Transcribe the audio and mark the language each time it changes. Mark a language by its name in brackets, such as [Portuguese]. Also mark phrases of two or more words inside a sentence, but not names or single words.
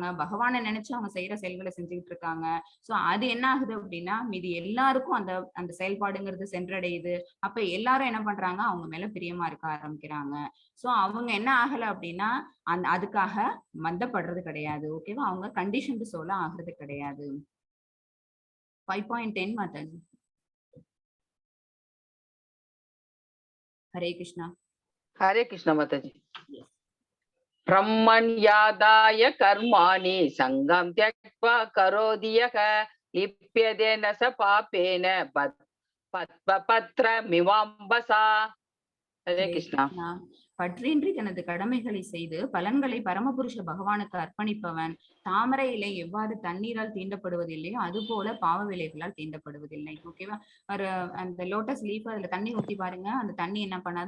[Tamil] பகவானை நினைச்சு அவங்க செய்யற செயல்களை செஞ்சுக்கிட்டு இருக்காங்க. சோ அது என்ன ஆகுது அப்படின்னா, மீதி எல்லாருக்கும் அந்த அந்த செயல்பாடுங்கிறது சென்றடையுது. அப்ப எல்லாரும் என்ன பண்றாங்க? அவங்க மேல பிரியமா இருக்க ஆரம்பிக்கிறாங்க. சோ அவங்க என்ன ஆகல அப்படின்னா, அதுக்காக மந்தப்படுறது கிடையாது. ஓகேவா? அவங்க [English] conditioned soul [Tamil] ஆகுறது கிடையாது. 5.10 மாதாஜி. [Sanskrit] हरे कृष्णा। हरे कृष्ण माताजी। ब्रह्मण्यादाय कर्माणि संगं त्यक्त्वा करोति यः लिप्यते न स पापेन पत्रमिवाम्बसा। हरे कृष्णा। [Tamil] பற்றின்றி தனது கடமைகளை செய்து பலன்களை பரமபுருஷ பகவானுக்கு அர்ப்பணிப்பவன் தாமரை இலை எவ்வாறு தண்ணீரால் தீண்டப்படுவதில்லையோ அது போல பாவ விலைகளால் தீண்டப்படுவதில்லை. ஓகேவா? ஒரு அந்த [English] lotus leaf [Tamil] அதுல தண்ணி ஊத்தி பாருங்க, அந்த தண்ணி என்ன பண்ணாது?